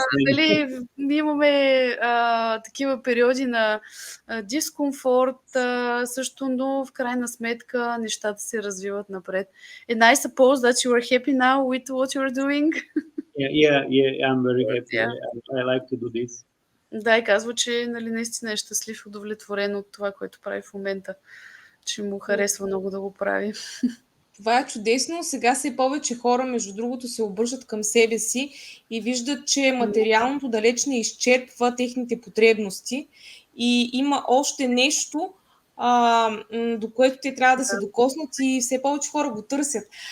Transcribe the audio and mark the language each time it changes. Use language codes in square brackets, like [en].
[bg] Нали, ние имаме такива периоди на дискомфорт също, но в крайна сметка нещата се развиват напред. [en] And I suppose that you are happy now with what you are doing. Yeah, I'm very happy. Yeah. I like to do this. [bg] Да, и казва, че, нали, наистина е щастлив и удовлетворен от това, което прави в момента, че му харесва много да го прави. Това е чудесно. Сега все повече хора, между другото, се обръщат към себе си и виждат, че материалното далеч не изчерпва техните потребности и има още нещо, до което те трябва да се докоснат, и все повече хора го търсят.